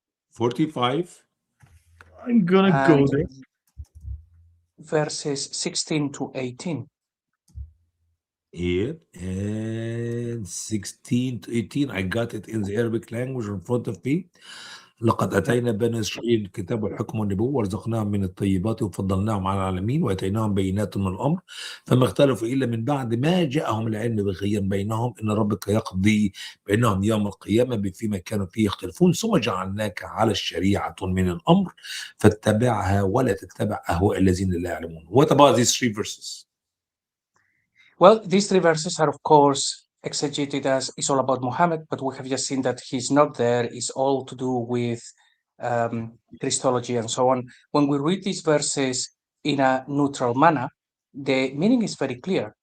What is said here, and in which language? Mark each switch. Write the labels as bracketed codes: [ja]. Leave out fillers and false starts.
[en] 45. I'm gonna go and there. verses 16 to 18. Here and 16 to 18. I got it in the Arabic language in front of me. [ar] لقد أتينا بني إسرائيل الكتاب والحكم والنبوة ورزقناهم من الطيبات وفضلناهم على العالمين وأتيناهم بينات من الأمر فما اختلفوا إلا من بعد ما جاءهم العلم بغيا بينهم إن ربك يقضي بينهم يوم القيامة فيما كانوا فيه يختلفون ثم جعلناك على الشريعة من الأمر فاتبعها ولا تتبع أهواء الذين لا يعلمون. [en] What about these three verses? Well, these three verses are, of course, exegeted as it's all about Muhammad, but we have just seen that he's not there. It's all to do with Christology and so on. When we read these verses in a neutral manner, the meaning is very clear.